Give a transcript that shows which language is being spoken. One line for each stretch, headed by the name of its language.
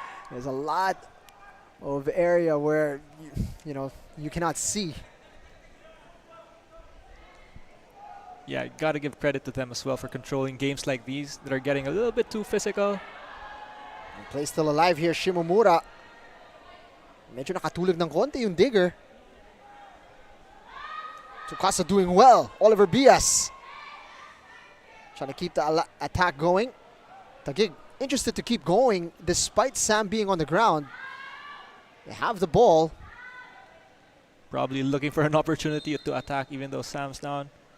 English: There's a lot of area where you cannot see. Yeah, got to give credit to them as well for controlling games like these that are getting a little bit too physical. Play still alive here, Shimomura.
Filipino: Medyo nakatulog ng konti yung Digger.
English: Tsukasa doing well. Oliver Bias trying to keep the attack going. Taguig interested to keep going despite Sam being on the ground. They have the ball. Probably looking for an opportunity to attack even though Sam's down.